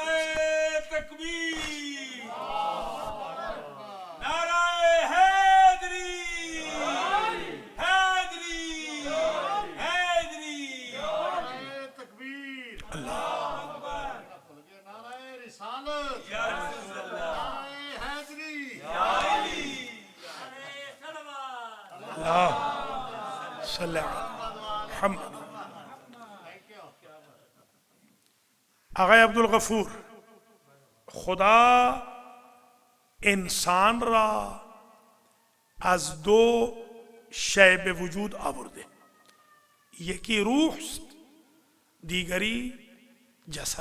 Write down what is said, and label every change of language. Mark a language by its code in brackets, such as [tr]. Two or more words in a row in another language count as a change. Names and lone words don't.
[ur] نعرہ تکبیر، نعرہ حیدری، حیدری، حیدری، نعرہ تکبیر، [ar] اللہ اکبر، [ur] نعرہ رسالت، [ar] یا رسول اللہ، [ur] نعرہ حیدری، [ar] یا علی، [ur] نعرہ سلوات، [ar] اللہ صلی اللہ محمد. [fa] آقای عبدالغفور، خدا انسان را از دو شی به وجود آورده، یکی روح است، دیگری جسد.